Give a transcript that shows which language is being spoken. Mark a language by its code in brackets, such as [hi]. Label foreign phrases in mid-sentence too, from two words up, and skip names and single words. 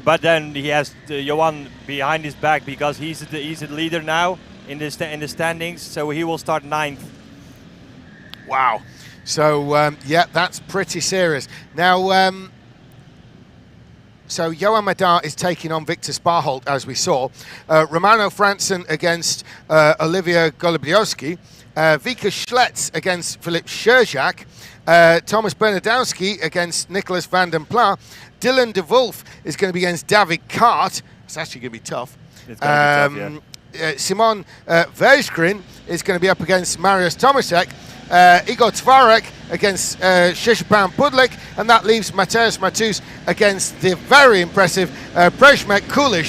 [en] But then he has Johan behind his back because he's the leader now in the standings, so he will start 9th. Wow. So yeah, that's pretty serious. Now, so Johan Medard is taking on Victor Sparholt, as we saw. Romano Franzen against Olivia Golubowski. Pikc Schlets against Filip Szczerzak. Thomas Bernardowski against Nicholas van den Pla. Dylan de Wolf is going to be against David Kart. It's actually going to be tough. It's going to be tough, yeah. Simon Verskrin is going to be up against Mariusz Tomaszek. Igor Twarek against Szczepan Budlik, and that leaves Mateusz Matus against the very impressive Przemek Kulish.